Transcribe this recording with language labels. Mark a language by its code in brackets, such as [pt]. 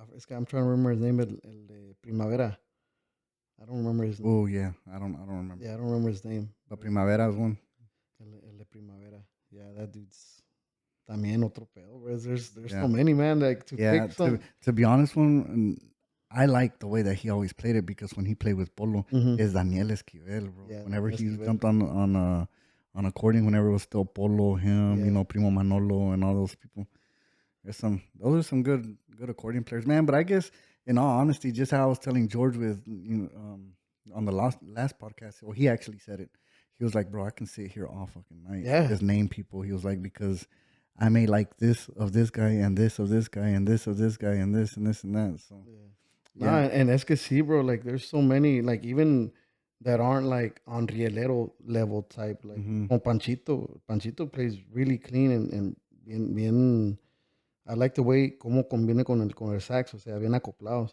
[en] I'm trying to remember his name. [es] El de Primavera. [en] I don't remember his name. Oh yeah, I don't remember. Yeah, I don't remember his name. But Primavera is one. [es] El de Primavera. [en] Yeah, that dude's [es] también otro pedo. [en] There's so many, man. Like to pick some. To be honest, I like the way that he always played it, because when he played with Polo, is Daniel Esquivel, bro. Yeah, whenever he jumped on accordion, whenever it was still Polo, him, Primo Manolo, and all those people. Those are some good accordion players, man. But I guess, in all honesty, just how I was telling George with on the last podcast, well, he actually said it. He was like, bro, I can sit here all fucking night. Yeah. Just name people. He was like, because I may like this of this guy and this of this guy and this of this guy and this and this and that. So yeah. Nah, and [es] es que sí, [en] bro. Like, there's so many, like, even that aren't like on rielero level type. Like, con Panchito. Panchito plays really clean and bien. I like the way [es] cómo combina con el sax, o sea, bien acoplados.